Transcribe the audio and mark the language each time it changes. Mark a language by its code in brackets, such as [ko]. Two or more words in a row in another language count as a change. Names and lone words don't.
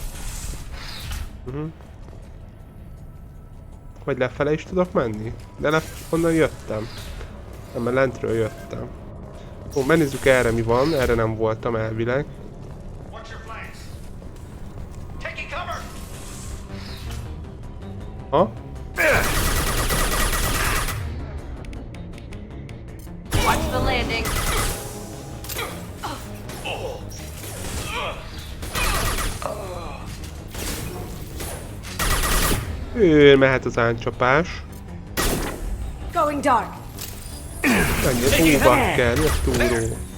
[hu] Vagy lefele is tudok menni? De onnan jöttem. Nem, mert lentről jöttem. Ó, megnézzük erre mi van, erre nem voltam elvileg. Ha? [en] Watch the landing. [hu] Mehet az ánycsapás. [en] Going dark. [hu] Menjél, bakker, mi a túró?